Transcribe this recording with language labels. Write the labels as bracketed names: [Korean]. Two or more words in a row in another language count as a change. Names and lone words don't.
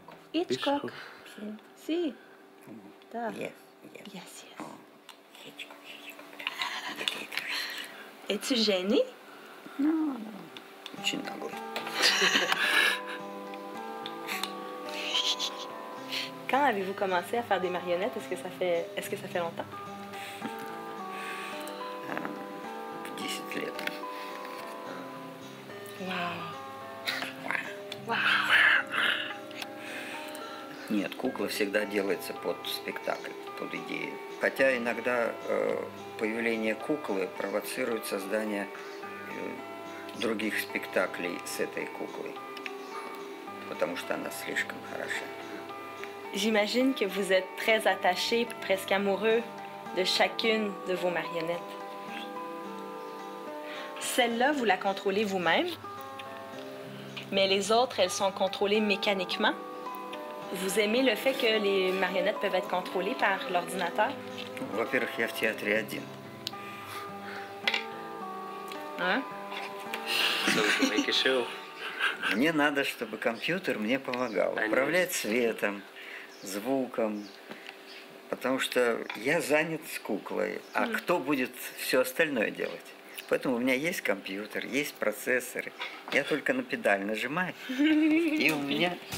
[French] Hitchcock. Si. Да. [English] Yes. [French] Yes. Es-tu gêné? Non. [Russian] Очень наглый. [French] Quand avez-vous commencé à faire des marionnettes? Est-ce que ça fait longtemps? [Russian] 10 лет. Вау. Нет, кукла всегда делается под спектакль, под идею. Хотя иногда появление куклы провоцирует создание других спектаклей с этой куклой, потому что она слишком хороша. [French] J'imagine que vous êtes très attaché, presque amoureux de chacune de vos marionnettes. Celle-là, vous la contrôlez vous-même, mais les autres, elles sont contrôlées mécaniquement. Vous aimez le fait que les marionnettes peuvent être contrôlées par l'ordinateur? [Russian] Во-первых, я в театре один. [French] Hein? [English] So we can make a show. [Russian] Мне надо, чтобы компьютер мне помогал управлять светом, звуком, потому что я занят с куклой, а кто будет все остальное делать? Поэтому у меня есть компьютер, есть процессоры, я только на педаль нажимаю, и у меня...